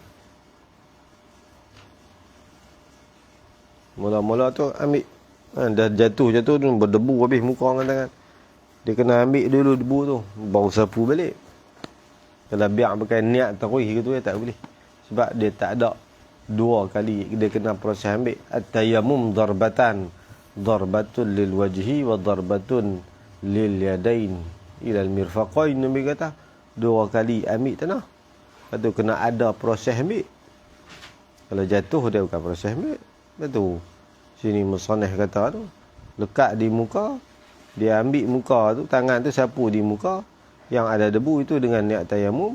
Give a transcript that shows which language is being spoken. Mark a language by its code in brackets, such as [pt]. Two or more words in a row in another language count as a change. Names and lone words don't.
[ms] Mula-mula tu ambil, dah jatuh tu berdebu habis muka dengan tangan. Dia kena ambil dulu debu tu, baru sapu balik. Kalau biar pakai niat terus gitu tak boleh. Sebab dia tak ada 2 kali dia kena proses ambil. [ar] التيمم ضربتان. ضربة للوجه وضربة لليدين إلى المرفقين. [ms] Nabi kata 2 kali ambil tanah. Lepas tu kena ada proses ambil. Kalau jatuh dia bukan proses ambil. Betul. Sini musannaf kata tu, lekat di muka, dia ambil muka tu, tangan tu sapu di muka yang ada debu itu dengan niat tayamum.